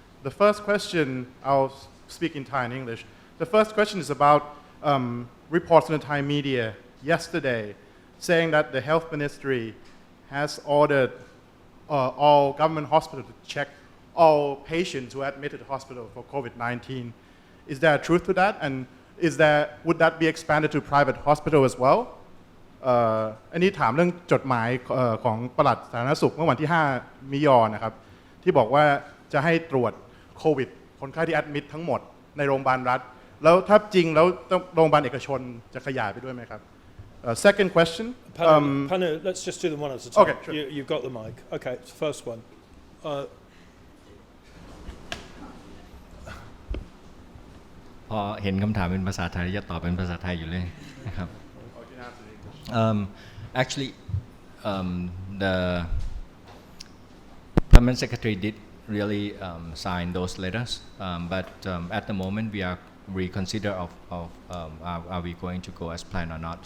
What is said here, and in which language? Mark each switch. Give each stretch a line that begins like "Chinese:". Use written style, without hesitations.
English: The first question, I'll speak in Thai and English. The first question is about reports in the Thai media yesterday saying that the health ministry has ordered all government hospitals to check all patients who are admitted to hospital for COVID-19. Is there a truth to that? And would that be expanded to private hospital as well?
Thai: อันนี้ถามเรื่องจดหมายของปลัดสาธารณสุขเมื่อวันที่5 มิยอนนะครับที่บอกว่าจะให้ตรวจโควิดคนไข้ที่แอดมิดทั้งหมดในโรงพยาบาลรัฐแล้วถ้าจริงแล้วโรงพยาบาลเอกชนจะขยายไปด้วยไหมครับ
English: Second question. Panu, let's just do them one at a time. Okay, sure. You've got the mic. Okay, it's the first one.
Thai: พอเห็นคำถามเป็นภาษาไทยจะตอบเป็นภาษาไทยอยู่เลยนะครับ
English: Actually, the Permanent Secretary did really sign those letters, but at the moment we are reconsider of are we going to go as planned or not.